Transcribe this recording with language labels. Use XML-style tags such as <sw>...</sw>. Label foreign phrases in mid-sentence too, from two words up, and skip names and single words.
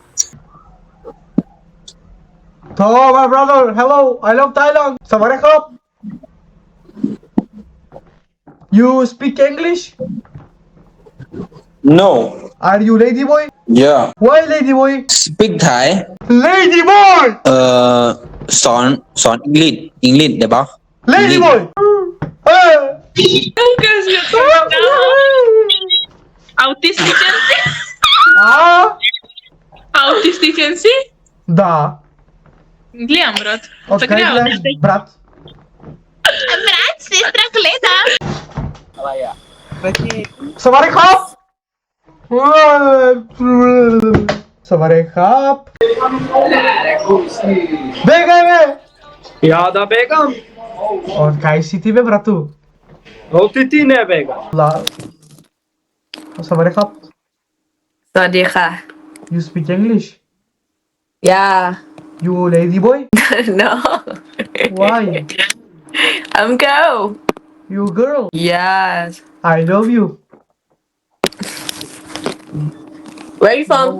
<en>To, my brother, hello, I love Thailand.</en> <th>สวัสดีครับ.</th> <en>You speak English? No. Are you lady boy? Yeah. Why lady boy? Speak Thai. Lady boy!</en> <th>สอนอังกฤษได้ปะ</th> <en>Lady boy! Autisticency? Ah? Autisticency?</en> <mk>Da.</mk> <bg>Гледам, брат. Откъде брат? Брат, сестра, гледа.</bg> <th>สวัสดีครับ! สวัสดีครับ!</th> <mk>Бегай, бе! Ja da begam От кај си ти, бе, брату? Оти ти не бега La...</mk> <th>สวัสดีครับ. สวัสดีค่ะ</th> <en>You speak English? Yeah. You lady boy? No. Why? I'm girl. You girl? Yes. I love you. Where are you from?</en>